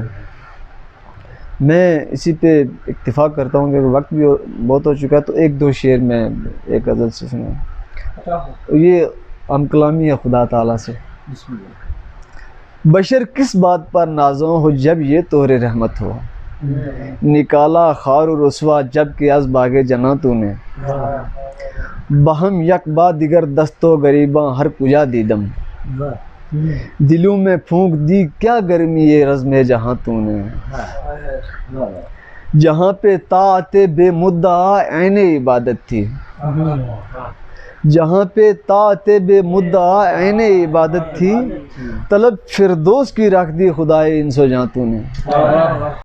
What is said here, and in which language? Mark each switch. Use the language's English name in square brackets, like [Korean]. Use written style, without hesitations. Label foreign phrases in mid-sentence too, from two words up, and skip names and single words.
[Urdu] میں اسی پہ اکتفا کرتا ہوں کہ وقت بھی بہت ہو چکا ہے، تو ایک دو شعر میں ایک غزل سے سنوں۔ یہ ہم کلامی ہے خدا تعالیٰ سے۔ بشر کس بات پر نازوں ہو جب یہ طور رحمت ہو، نکالا خار و رسوا جب کہ از باغ جناں تو نے، [Persian] بہم یک با دیگر دست و غریباں ہر کجا دیدم، [Urdu] دلوں میں پھونک دی کیا گرمی یہ رزم جہاں تو نے، جہاں پہ طاعت بے مدعا عین عبادت تھی، جہاں پہ طاعت بے مدعا عین عبادت تھی، طلب فردوس کی رکھ دی خدائے انس و جاں تو نے۔